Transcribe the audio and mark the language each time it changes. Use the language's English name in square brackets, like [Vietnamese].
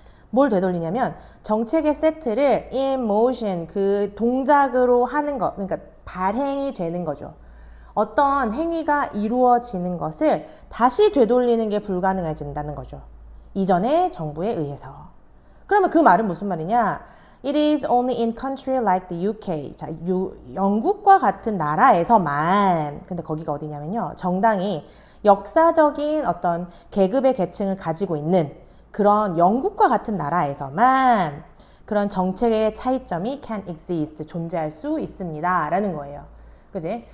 [Korean] 뭘 되돌리냐면 정책의 세트를 in motion, 그 동작으로 하는 것, 그러니까 발행이 되는 거죠. 어떤 행위가 이루어지는 것을 다시 되돌리는 게 불가능해진다는 거죠. 이전의 정부에 의해서. 그러면 그 말은 무슨 말이냐? [English] It is only in country like the UK. [Korean] 자, 영국과 같은 나라에서만, 근데 거기가 어디냐면요, 정당이 역사적인 어떤 계급의 계층을 가지고 있는 그런 영국과 같은 나라에서만 그런 정책의 차이점이 [English] can exist, [Korean] 존재할 수 있습니다. 라는 거예요. 그지?